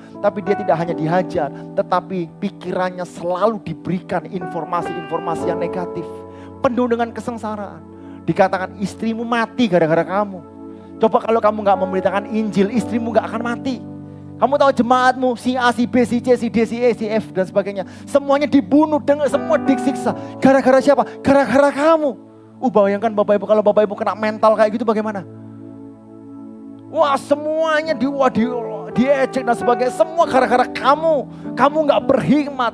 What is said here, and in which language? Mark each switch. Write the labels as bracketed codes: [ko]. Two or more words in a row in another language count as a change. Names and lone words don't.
[id] Tapi dia tidak hanya dihajar, tetapi pikirannya selalu diberikan informasi-informasi yang negatif. Penuh dengan kesengsaraan. Dikatakan istrimu mati gara-gara kamu. Coba kalau kamu gak memberitakan Injil, istrimu gak akan mati. Kamu tahu jemaatmu, si A, si B, si C, si D, si E, si F, dan sebagainya. Semuanya dibunuh, semua disiksa. Gara-gara siapa? Gara-gara kamu. Bayangkan Bapak Ibu, kalau Bapak Ibu kena mental kayak gitu bagaimana? Wah, semuanya diejek dan sebagainya. Semua gara-gara kamu. Kamu gak berhikmat.